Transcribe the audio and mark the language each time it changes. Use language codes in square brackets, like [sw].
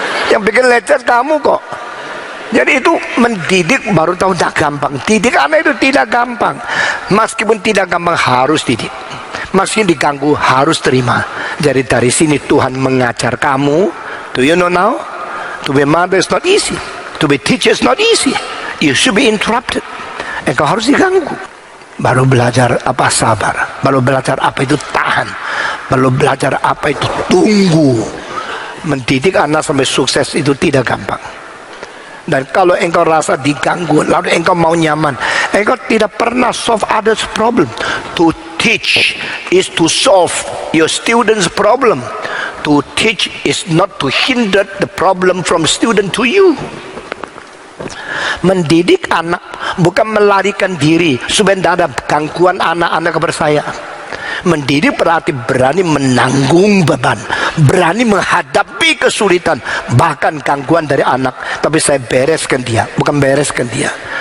[id] Yang bikin lecet kamu kok. Jadi itu mendidik baru tahu tidak gampang. Didik anak itu tidak gampang. Meskipun tidak gampang harus didik. Meskipun diganggu harus terima. Jadi dari sini Tuhan mengajar kamu. [en] Do you know now? To be mother is not easy. To be teacher is not easy. You should be interrupted. [id] Engkau harus diganggu. Baru belajar apa sabar. Baru belajar apa itu tahan. Baru belajar apa itu tunggu. Mendidik anak sampai sukses itu tidak gampang. Dan kalau engkau rasa diganggu, lalu engkau mau nyaman, engkau tidak pernah [en] solve others problem. To teach is to solve your students problem. To teach is not to hinder the problem from student to you. [id] Mendidik anak bukan melarikan diri supaya tidak ada gangguan anak-anak kepada. Mendidik berarti berani menanggung beban, berani menghadapi kesulitan, bahkan gangguan dari anak. Tapi saya bereskan dia, bukan bereskan dia.